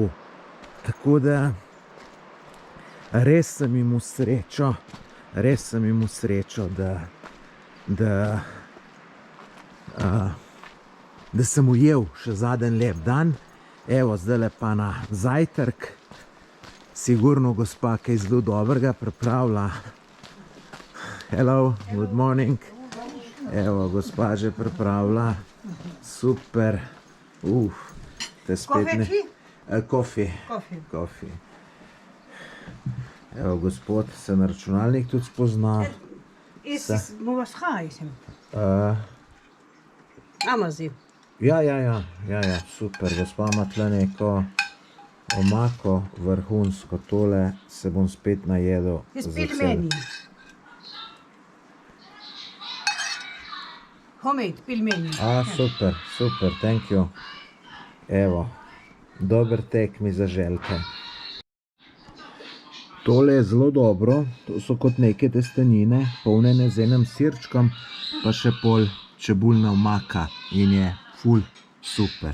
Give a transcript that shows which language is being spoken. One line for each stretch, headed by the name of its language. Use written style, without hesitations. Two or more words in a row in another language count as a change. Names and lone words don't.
Slovenian: Tako da res sem imel srečo, da sem ujel še zadnji lep dan. Evo, zdaj pa na zajtrk. Sigurno gospa kaj zelo dobrega pripravlja.
English: Hello, good morning.
Slovenian: Evo, gospa že pripravlja. Super. Te spet ne... Kofi. Evo, gospod se na računalnik tudi spozna. Amazi. Ja, super. Gospa ima tle neko omako vrhunsko. Tole se bom spet najedel. Z pilmeni. Homemade pilmeni. Super,
English: thank you.
Slovenian: Evo, dober tek mi za željke. Tole je zelo dobro, to so kot neke testenine, polnjene z enim sirčkom, pa še pol čebulna omaka in je ful super.